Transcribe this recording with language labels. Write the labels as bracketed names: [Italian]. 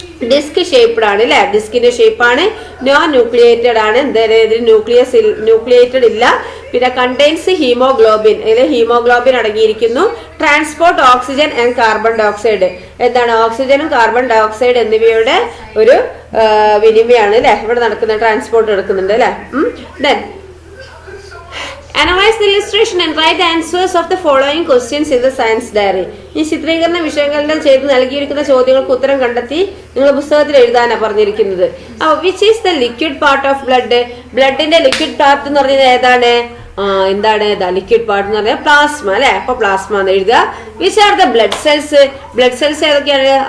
[Malayalam] Disk shaped ആണ് അല്ലെ. ഡിസ്കിന്റെ ഷേപ്പാണ്. നോ ന്യൂക്ലിയേറ്റഡ് ആണ്. എന്തായാലും ന്യൂക്ലിയേറ്റഡ് ഇല്ല. പിന്നെ [English] Contains haemoglobin. [Malayalam] ഇതിൽ ഹീമോഗ്ലോബിൻ അടങ്ങിയിരിക്കുന്നു. [English] Transport oxygen and carbon dye oxide. [Malayalam] എന്താണ്? ഓക്സിജനും കാർബൺ ഡൈ ഓക്സൈഡ് എന്നിവയുടെ ഒരു വിനിമയാണ് അല്ലെ ഇവിടെ നടക്കുന്ന. ട്രാൻസ്പോർട്ട് നടക്കുന്നുണ്ട് അല്ലെ. [English] Then Analyze the illustration and write the answers of the following questions in the science diary. [Malayalam] ഈ ചിത്രീകരണ വിഷയങ്ങളുടെ ചെയ്ത് നൽകിയിരിക്കുന്ന ചോദ്യങ്ങൾക്ക് ഉത്തരം കണ്ടെത്തി നിങ്ങൾ പുസ്തകത്തിൽ എഴുതാനാണ് പറഞ്ഞിരിക്കുന്നത്. [English] Which is the liquid part of blood? [Malayalam] ബ്ലഡിന്റെ liquid part എന്ന് പറഞ്ഞത് ഏതാണ്? എന്താണ്? ലിക്വിഡ് പാർട്ട് എന്ന് പറഞ്ഞാൽ പ്ലാസ്മ അല്ലെ. അപ്പൊ പ്ലാസ്മ എന്ന് എഴുതുക. [English] Which are the blood cells? [Malayalam] Blood cells ഏതൊക്കെയാണ്?